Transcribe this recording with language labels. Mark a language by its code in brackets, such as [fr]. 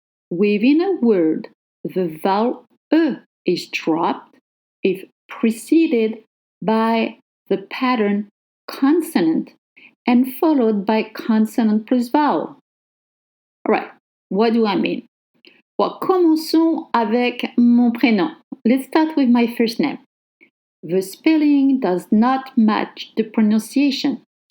[en] Within a word, the vowel E is dropped if preceded by the pattern consonant and followed by consonant plus vowel. All right, what do I mean? [fr] Well, commençons avec mon prénom. [en] Let's start with my first name. The spelling does not match the pronunciation.